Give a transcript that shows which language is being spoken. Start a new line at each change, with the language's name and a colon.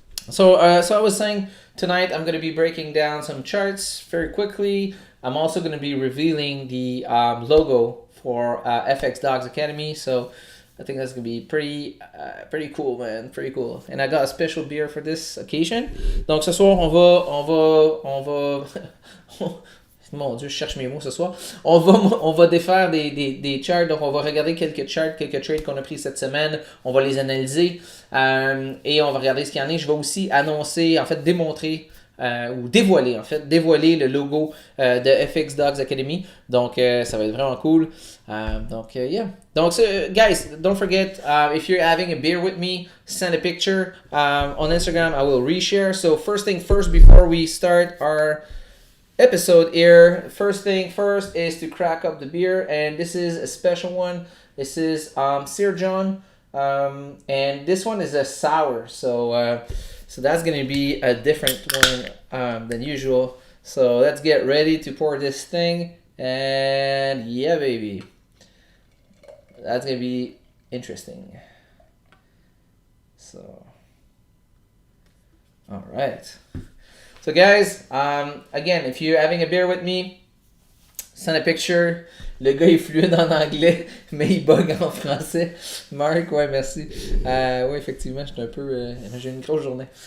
English: So I was saying tonight I'm gonna be breaking down some charts very quickly. I'm also going to be revealing the logo for FX Dogs Academy. So I think that's going to be pretty cool, man. Pretty cool. And I got a special beer for this occasion.
French: Donc ce soir, on va mon Dieu, je cherche mes mots ce soir. On va défaire des charts. Donc, on va regarder quelques charts, quelques trades qu'on a pris cette semaine. On va les analyser et on va regarder ce qu'il y en a. Je vais aussi annoncer, en fait, démontrer ou dévoiler le logo de FX Dogs Academy. Donc, ça va être vraiment cool.
English: Yeah. Donc, guys, don't forget, if you're having a beer with me, send a picture on Instagram. I will reshare. So, first thing first, before we start our episode here, first thing first is to crack up the beer. And this is a special one. This is Sir John. And this one is a sour. So that's going to be a different one than usual. So let's get ready to pour this thing. And yeah, baby. That's going to be interesting. So, all right. So guys, again, if you're having a beer with me, send a picture.
French: Le gars est fluide en anglais, mais il bug en français. Marc, ouais, merci. Ouais, effectivement, j'ai une grosse journée.